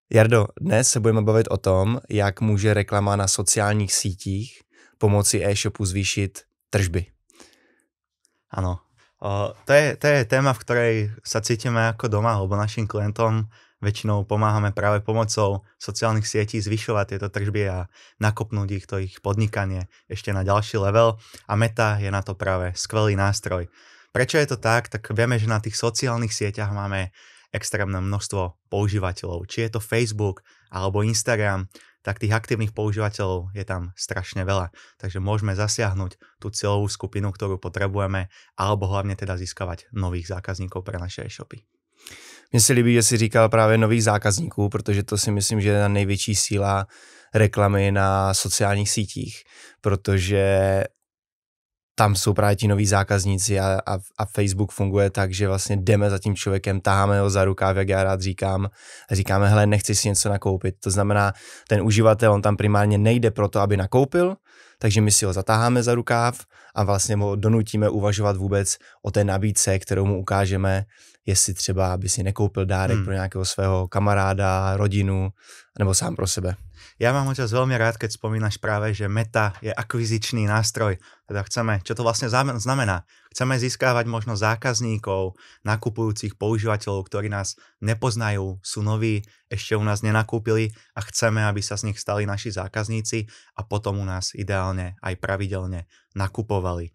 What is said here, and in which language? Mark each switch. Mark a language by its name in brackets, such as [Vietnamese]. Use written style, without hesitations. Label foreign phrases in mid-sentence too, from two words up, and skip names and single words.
[Czech] Jardo, dnes se budeme bavit o tom, jak může reklama na sociálních sítích pomoci e-shopu zvýšit tržby. [Slovak] Áno. To je téma, v ktorej sa cítime ako doma, lebo našim klientom väčšinou pomáhame práve pomocou sociálnych sietí zvyšovať tieto tržby a nakopnúť ich podnikanie ešte na ďalší level a Meta je na to práve skvelý nástroj. Prečo je to tak? Tak vieme, že na tých sociálnych sieťach máme extrémne množstvo používateľov. Či je to Facebook alebo Instagram, tak tých aktívnych používateľov je tam strašne veľa. Takže môžeme zasiahnuť tú cieľovú skupinu, ktorú potrebujeme, alebo hlavne teda získavať nových zákazníkov pre naše e-shopy. [Czech] Mně se líbí, že jsi říkal právě nových zákazníků, protože to si myslím, že je největší síla reklamy na sociálních sítích, protože tam jsou právě ti noví zákazníci a Facebook funguje tak, že vlastně jdeme za tím člověkem, taháme ho za rukáv, jak já rád říkám, a říkáme, hele, nechci si něco nakoupit. To znamená, ten uživatel, on tam primárně nejde proto, aby nakoupil, takže my si ho zatáháme za rukáv a vlastně ho donutíme uvažovat vůbec o té nabídce, kterou mu ukážeme, jestli třeba by si nekoupil dárek pro nějakého svého kamaráda, rodinu, nebo sám pro sebe. [Slovak] Ja mám ťa veľmi rád, keď spomínaš práve, že Meta je akvizičný nástroj. Teda čo to vlastne znamená? Chceme získávať možno zákazníkov, nakupujúcich používateľov, ktorí nás nepoznajú, sú noví, ešte u nás nenakúpili a chceme, aby sa z nich stali naši zákazníci a potom u nás ideálne aj pravidelne nakupovali.